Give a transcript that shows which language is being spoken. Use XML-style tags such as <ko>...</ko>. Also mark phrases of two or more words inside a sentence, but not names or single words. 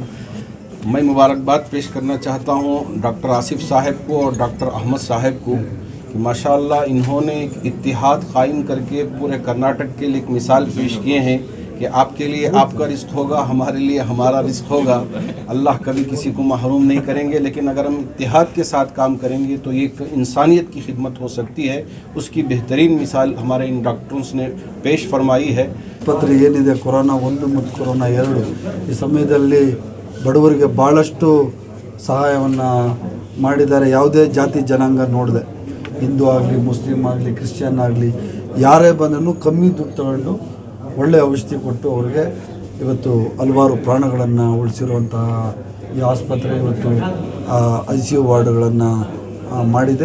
<ur>میں مبارکباد پیش کرنا چاہتا ہوں ڈاکٹر آصف صاحب کو اور ڈاکٹر احمد صاحب کو کہ ماشاءاللہ انہوں نے ایک اتحاد قائم کرکے پورے کرناٹک کے لیے ایک مثال پیش کیے ہیں کہ آپکے لیے آپکا رسک ہوگا، ہمارے لیے ہمارا رسک ہوگا. اللہ کبھی کسی کو محروم نہیں کریں گے، لیکن اگر ہم اتحاد کے ساتھ کام کریں گے تو یہ ایک انسانیت کی خدمت ہو سکتی ہے. اسکی بہترین مثال ہمارے ان ڈاکٹرز نے پیش فرمائی ہے.</ur> <kn>ಆಸ್ಪತ್ರೆ ಏನಿದೆ ಕೊರೋನಾ 1 ಮತ್ತು ಕೊರೋನಾ 2 ಈ ಸಮಯದಲ್ಲಿ ಬಡವರಿಗೆ ಭಾಳಷ್ಟು ಸಹಾಯವನ್ನು ಮಾಡಿದ್ದಾರೆ. ಯಾವುದೇ ಜಾತಿ ಜನಾಂಗ ನೋಡದೆ, ಹಿಂದೂ ಆಗಲಿ, ಮುಸ್ಲಿಮ್ ಆಗಲಿ, ಕ್ರಿಶ್ಚಿಯನ್ ಆಗಲಿ, ಯಾರೇ ಬಂದ್ರೂ ಕಮ್ಮಿ ದುಡ್ಡು ತಗೊಂಡು ಒಳ್ಳೆಯ ಔಷಧಿ ಕೊಟ್ಟು ಅವರಿಗೆ ಇವತ್ತು ಹಲವಾರು ಪ್ರಾಣಗಳನ್ನು ಉಳಿಸಿರುವಂತಹ ಈ ಆಸ್ಪತ್ರೆ ಇವತ್ತು ICU ವಾರ್ಡ್ಗಳನ್ನು ಮಾಡಿದೆ.</kn>